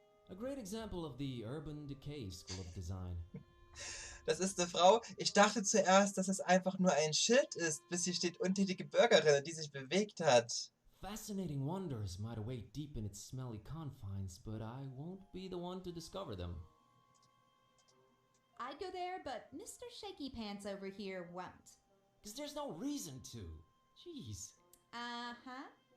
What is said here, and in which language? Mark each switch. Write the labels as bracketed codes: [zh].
[en] A great example of the Urban Decay School of Design. [de] Das ist eine Frau. Ich dachte zuerst, dass es einfach nur ein Schild ist, bis hier steht untätige Bürgerin, die sich bewegt hat. [en] Fascinating wonders might await deep in its smelly confines, but I won't be the one to discover them. I'd go there, but Mr. Shaky Pants over here won't. 'Cause there's no reason to. Jeez. Uh-huh.